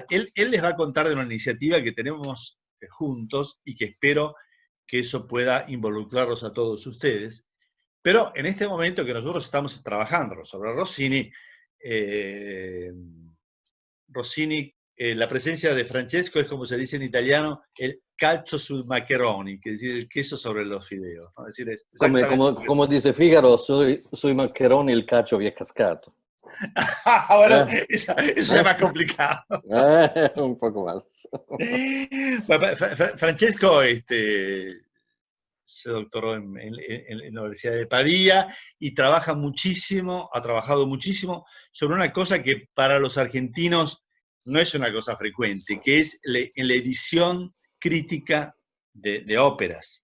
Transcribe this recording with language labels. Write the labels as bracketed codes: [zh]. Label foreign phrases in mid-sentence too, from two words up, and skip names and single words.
[es] Él les va a contar de una iniciativa que tenemos juntos y que espero que eso pueda involucrarlos a todos ustedes. Pero en este momento que nosotros estamos trabajando sobre Rossini, eh, la presencia de Francesco es como se dice en italiano, el [it] calcio sul maccheroni, [es] que es decir, el queso sobre los fideos. ¿No? Es decir, es exactamente lo que [it] Come dice Figaro, sui maccheroni il calcio vi è cascato. [es] Bueno, eso es más complicado. Un poco más. Bueno, Francesco se doctoró en la Universidad de Padilla y trabaja muchísimo, ha trabajado muchísimo sobre una cosa que para los argentinos no es una cosa frecuente, que es en la edición crítica de óperas.